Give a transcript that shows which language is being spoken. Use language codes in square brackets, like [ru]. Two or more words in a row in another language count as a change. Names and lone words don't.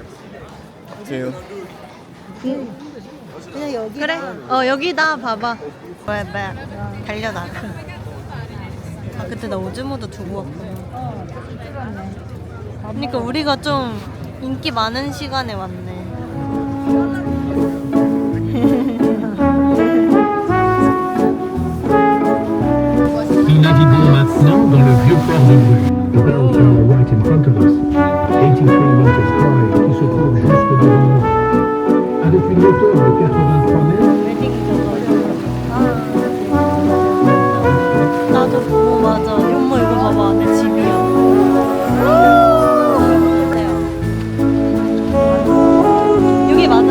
[ko] 제요. 그냥 여기. 그래. 여기다 봐봐. 왜 달려나가. 아 그때 나 오즈모도 두고 왔구나. 그러니까 우리가 좀 인기 많은 시간에 왔네. [fr] Nous naviguons maintenant dans le vieux port de Bruges. [en] The bell tower right in front of us, 83 meters high, [fr] qui se trouve juste devant nous. Avec une hauteur de 83 mètres. [ko] 나도 맞아. 엄마 이거 봐봐. 내 집이야. 여기 맞아.